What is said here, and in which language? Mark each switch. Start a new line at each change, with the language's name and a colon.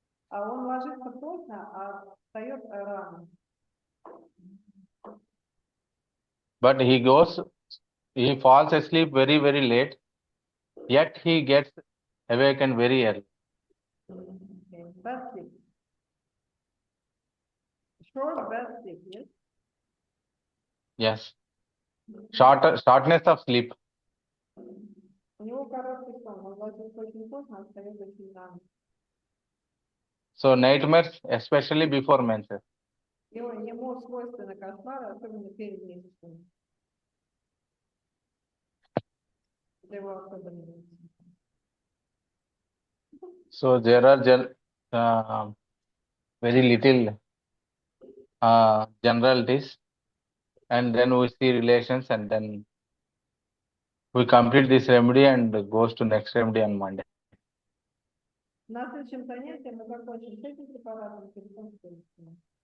Russian: Он ложится поздно, а встает рано.
English: But he falls asleep very, very late, yet he gets awakened very early. Bad sleep. Short bad sleep, yes? Yes. Shortness of sleep.
Russian: У него короткий сон, он ложится очень поздно, а встает очень рано.
English: So nightmares, especially before menses.
Russian: Ему свойственны кошмары, особенно перед месячными. Это его особенность.
English: So there are very little generalities, and then we see relations, and then we complete this remedy and goes to next remedy on Monday.
Russian: На следующем занятии мы закончим с этим препаратом, перейдем к следующему.